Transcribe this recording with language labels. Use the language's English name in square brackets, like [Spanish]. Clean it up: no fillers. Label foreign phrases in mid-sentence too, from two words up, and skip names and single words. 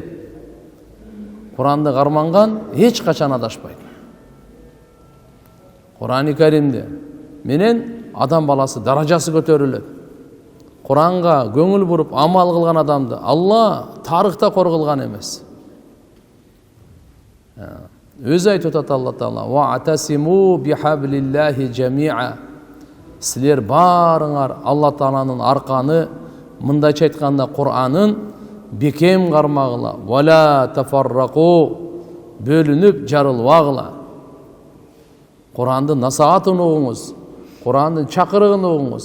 [Kyrgyz] Куранды карманган эч качан адашпайт. Кур'ан-ы Каримде менен адам баласы даражасы көтөрүлөт. Куранга көңүл буруп амал кылган адамды Алла тарыхта кор кылган эмес. Өзү айтып атат Алла Таала: [Arabic] "واعتصموا بحبل الله جميعا". [Kyrgyz] Силер барыңар Алла Тааланын арканы, мындайча айтканда Кур'анын бекем кармагыла. [Arabic] ولا تفرقوا, [Kyrgyz] бөлүнүп жарылбагыла. Кур'андын насаатын угуңуз, Кур'андын чакырыгын угуңуз.